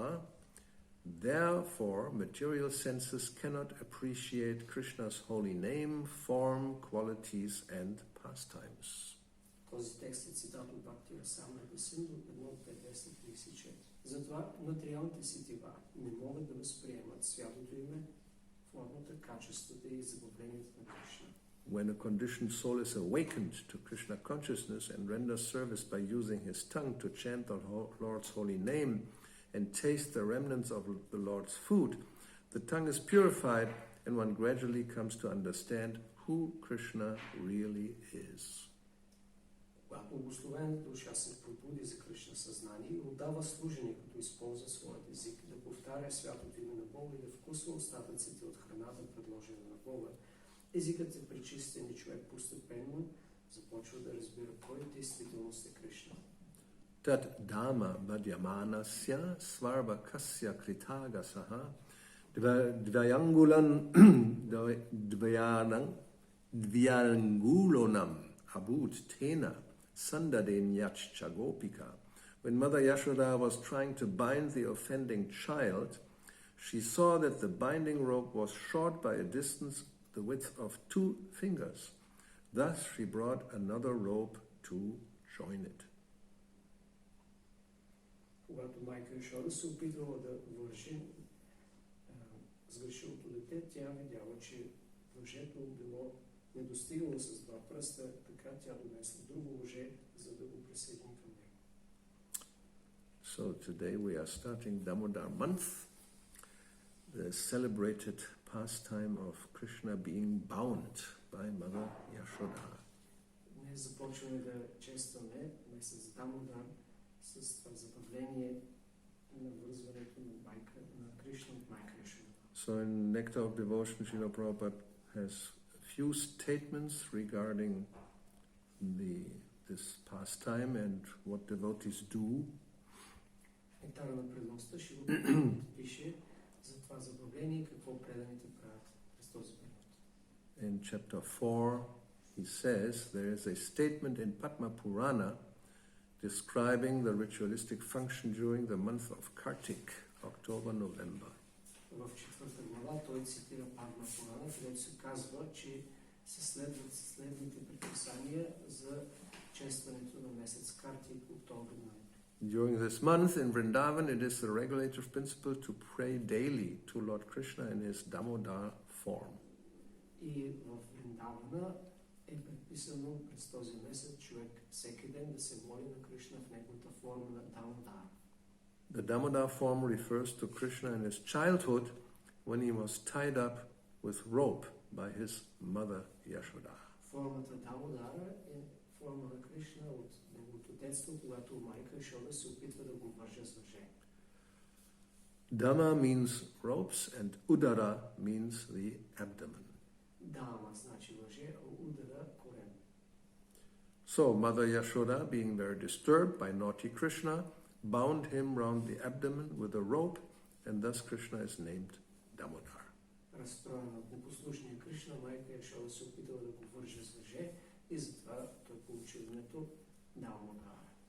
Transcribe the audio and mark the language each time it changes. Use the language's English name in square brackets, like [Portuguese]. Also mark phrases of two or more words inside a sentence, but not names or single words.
[English] Therefore, material senses cannot appreciate Krishna's holy name, form, qualities, and pastimes. [Bulgarian] Този текст е цитат от Бхакти-yoga Синду 1.5.34. Затова материалните сетива не могат да възприемат святото име, формата, качествата и забавлението на Кришна. [English] When a conditioned soul is awakened to Krishna consciousness and renders service by using his tongue to chant the Lord's holy name and taste the remnants of the Lord's food, the tongue is purified and one gradually comes to understand who Krishna really is. [Bulgarian] Когато обусловената душа се пробуди за Кришна съзнание и отдава служение, като използва своят език, да повтаря святото име на Бога и да вкусва остатъците от храната, предложена на Бога, езикът е пречистен и човек постепенно започва да разбира кой действително е Кришна. [Sanskrit] Tat dhamma madhyamanasya svarvakasya kritagasaha dvyangulonam abut tena sandaden yachcha gopika. [English] When Mother Yashoda was trying to bind the offending child, she saw that the binding rope was short by a distance the width of 2 fingers. Thus she brought another rope to join it. [Bulgarian] Когато майка Яшода се опитвала да вържи сгрешилото дете, тя видяла, че въжето било недостигало с 2 пръста, така тя донесла друго въже, за да го присъедини към него. [English] So today we are starting Damodar month, the celebrated pastime of Krishna being bound by Mother Yashoda. [Bulgarian] Днес започваме да честваме месец Дамодар с това забавление на вързването на Кришна от майка Яшода. [English] So in Nectar of Devotion, Srila Prabhupada has few statements regarding this pastime and what devotees do. [Bulgarian] Нектара на преданността Шрила пише за това забавление и какво преданите правят през този период. [English] In chapter 4, he says there is a statement in Padma Purana describing the ritualistic function during the month of Kartik, October-November. [Bulgarian] В четвърта глава той цитира Падма Пурана, където се казва, че се следват следните предписания за честването на месец Картик, октомври-ноември. [English] During this month in Vrindavan, it is the regulative principle to pray daily to Lord Krishna in his Damodar form. [Bulgarian] И в Вриндавана е предписано през този месец човек всеки ден да се моли на Кришна в неговата форма на Дамодар. [English] The Damodar form refers to Krishna in his childhood when he was tied up with rope by his mother Yashoda. [Bulgarian] Формата Дамодара е форма на Кришна от неговото детство, когато майка Яшода се опитва да го върже с въже. [English] Dama means ropes and Udara means the abdomen. [Bulgarian] Дама значи въже, а удара корен. [English] So Mother Yashoda, being very disturbed by naughty Krishna, bound him round the abdomen with a rope, and thus Krishna is named Damodar. [Bulgarian] Разстроена от непослушния Кришна, майка Яшода се опитала да го върже с въже и затова той получи името Дамодар.